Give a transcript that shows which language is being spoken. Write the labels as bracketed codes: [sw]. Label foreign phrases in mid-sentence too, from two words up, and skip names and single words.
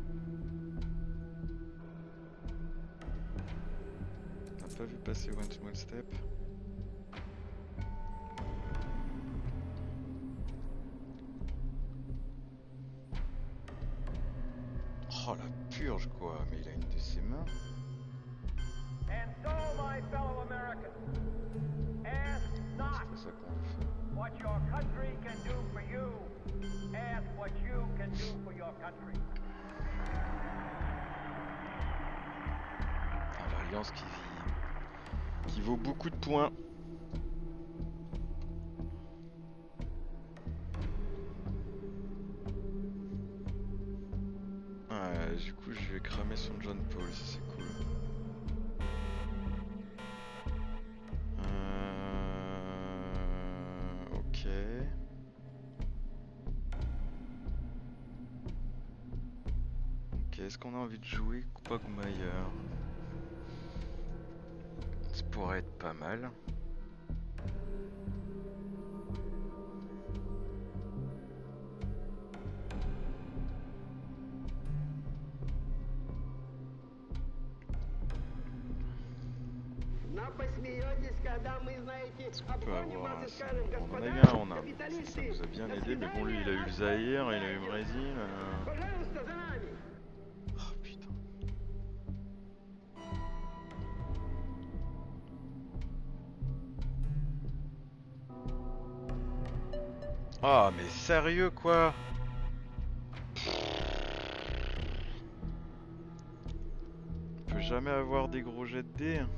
[fr] On n'a pas vu passer One Small Step. Oh la purge quoi, mais il a une de ses mains. [en] And so, my fellow Americans, ask [fr] C'est [en] not [fr] pas ça qu'on veut faire. [en] what your country can do for you. Ask what you can do for your country. [fr] Ah, l'Alliance qui vaut beaucoup de points. Ouais, du coup je vais cramer son John Paul, ça c'est cool. Ok. Ok, est-ce qu'on a envie de jouer Quagmire? Ça pourrait être pas mal. [ru] Нам посмеетесь, когда мы, знаете, [fr] Est-ce qu'on peut [ru] обгоним [fr] avoir [ru] вас [fr] un [ru] и скажем, [fr] On en a [ru] господа [fr] eu un en Inde. Ça [ru] капиталисты, [fr] nous a bien [ru] до [fr] aidé, mais bon, lui il a eu le [ru] свидания, [fr] Zaïre, il a eu le Brésil. [ru] пожалуйста, за нами. [fr] Oh putain. Ah, mais sérieux quoi? On peut jamais avoir des gros jets de dés.